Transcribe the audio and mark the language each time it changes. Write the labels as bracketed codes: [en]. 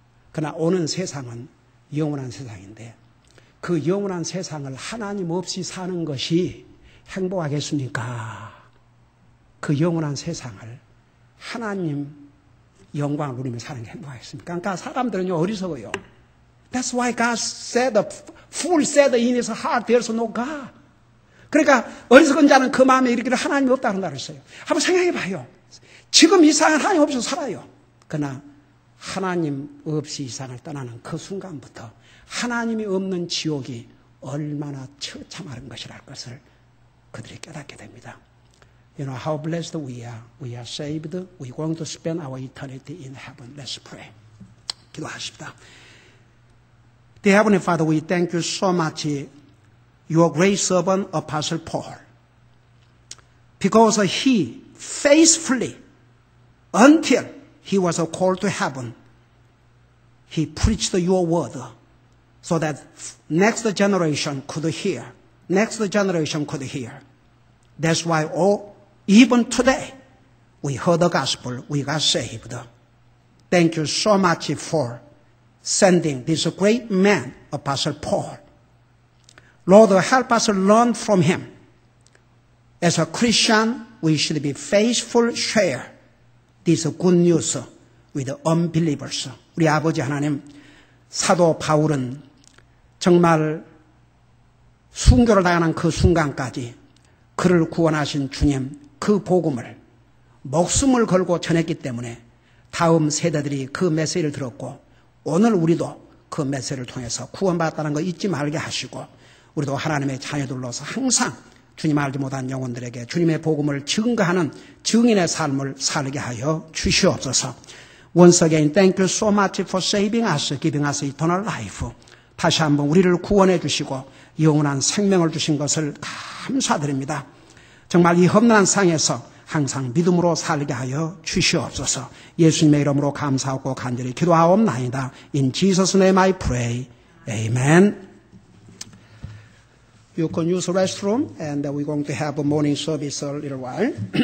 [ko] 그러나 오는 세상은 영원한 세상인데, 그 영원한 세상을 하나님 없이 사는 것이 행복하겠습니까? 그 영원한 세상을 하나님 영광을 누리며 사는 게 행복하겠습니까? 그러니까 사람들은요, 어리석어요. [en] That's why God said, the fool said in his heart, there's no God. [ko] 그러니까 어리석은 자는 그 마음에 이르기를 하나님이 없다는 말을 써요. 한번 생각해 봐요. 지금 이 세상은 하나님 없이 살아요. 그러나 하나님 없이 이 세상을 떠나는 그 순간부터 하나님이 없는 지옥이 얼마나 처참한 것이랄 것을 그들이 깨닫게 됩니다. [en] You know how blessed we are. We are saved. We're going to spend our eternity in heaven. Let's pray. [ko] 기도하십시다. [en] Dear Heavenly Father, we thank you so much, your great servant, Apostle Paul, because he faithfully, until he was called to heaven, he preached your word so that next generation could hear. Next generation could hear. That's why even today, we heard the gospel, we got saved. Thank you so much for sending this great man, Apostle Paul. Lord, help us learn from him. As a Christian, we should be faithful, share this good news with the unbelievers. [ko] 우리 아버지 하나님, 사도 바울은 정말 순교를 당하는 그 순간까지 그를 구원하신 주님, 그 복음을 목숨을 걸고 전했기 때문에 다음 세대들이 그 메시지를 들었고, 오늘 우리도 그 메시지를 통해서 구원받았다는 거 잊지 말게 하시고, 우리도 하나님의 자녀들로서 항상 주님 알지 못한 영혼들에게 주님의 복음을 증거하는 증인의 삶을 살게 하여 주시옵소서. [en] Once again, thank you so much for saving us, giving us eternal life. [ko] 다시 한번 우리를 구원해 주시고 영원한 생명을 주신 것을 감사드립니다. 정말 이 험난한 상에서 항상 믿음으로 살게 하여 주시옵소서. 예수님의 이름으로 감사하고 간절히 기도하옵나이다. [en] In Jesus' name I pray. Amen. You can use the restroom and we're going to have a morning service a little while.